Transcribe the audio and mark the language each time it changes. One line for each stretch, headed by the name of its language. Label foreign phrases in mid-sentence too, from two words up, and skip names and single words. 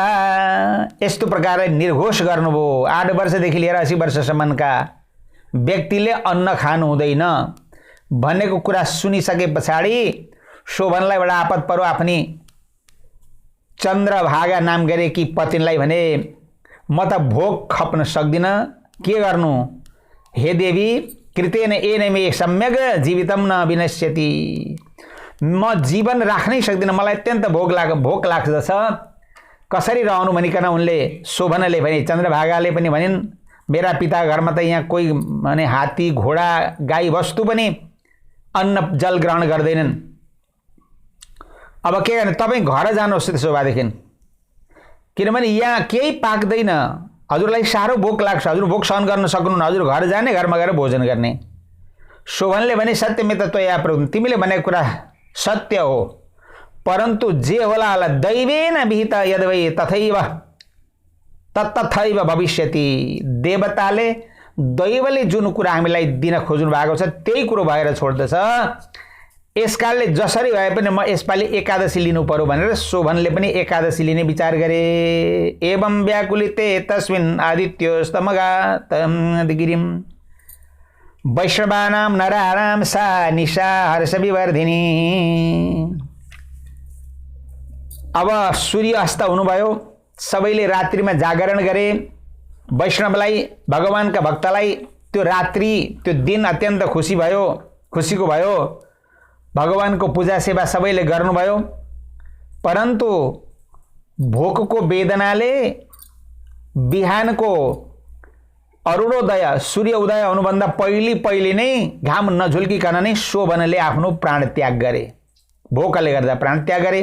Nepali: यस्तो प्रकारले निर्घोष गर्नुभयो। 8 वर्षदेखि लिएर 80 वर्षसम्मका व्यक्तिले अन्न खानु हुँदैन भनेको कुरा सुनिसके पछाडि शोभनलाई बडा आपत पर्यो। आफ्नी चंद्रभागा नाम गरेकी पत्नीलाई भने, म त भोग खप्न सक्दिन, के गर्नु?
Sanskrit: हे देवी, कृतेन एन मे सम्यक जीवितम न विनश्यति।
Nepali: म जीवन राख्नै सक्दिन, मलाई अत्यन्त भोक लाग्दछ, कसरी रहनु भनिकन उनले शोभनले भने, चंद्रभागाले पनि भनिन्, मेरा पिता घरमा त यहाँ कोही माने हात्ती घोडा गाई वस्तु पनि अन्न जल ग्रहण गर्दैनन्। अब के गर्ने, तपाईँ घर जानुहोस् त्यसो भएदेखि, किनभने यहाँ केही पाक्दैन, हजुरलाई साह्रो भोक लाग्छ, हजुर भोक सहन गर्न सक्नुहुन्न, हजुर घर जाने, घरमा गएर भोजन गर्ने। शोभनले भने
Sanskrit: सत्यमेत त्वया प्रोक्तम्,
Nepali: तिमीले भनेको कुरा सत्य हो, परन्तु जे होला होला
Sanskrit: दैवेन विहित यद्वै तथैव तत्तथैव भविष्यति।
Nepali: देवताले दैवले जुन कुरा हामीलाई दिन खोज्नु भएको छ त्यही कुरो भएर छोड्दछ। यसकारणले जसरी भए पनि म यसपालि एकादशी लिनु पर्यो भनेर शोभनले पनि एकादशी लिने विचार गरे।
Sanskrit: एवं व्याकुलिते तस्मिन् आदित्योस्तमगातं गिरिं वैष्णवानां नराणां सा निशा हर्षविवर्धिनी।
Nepali: अब सूर्य अस्त हुनुभयो, सबैले रात्रिमा जागरण गरे। वैष्णवलाई, भगवानका भक्तलाई त्यो रात्रि त्यो दिन अत्यन्त खुसीको भयो। भगवानको पूजा सेवा सबैले गर्नुभयो, परन्तु भोकको वेदनाले बिहानको अरुणोदय सूर्य उदय हुनुभन्दा पहिले नै घाम नझुल्किकन नै शोभनले आफ्नो प्राण त्याग गरे, भोकले गर्दा प्राण त्याग गरे।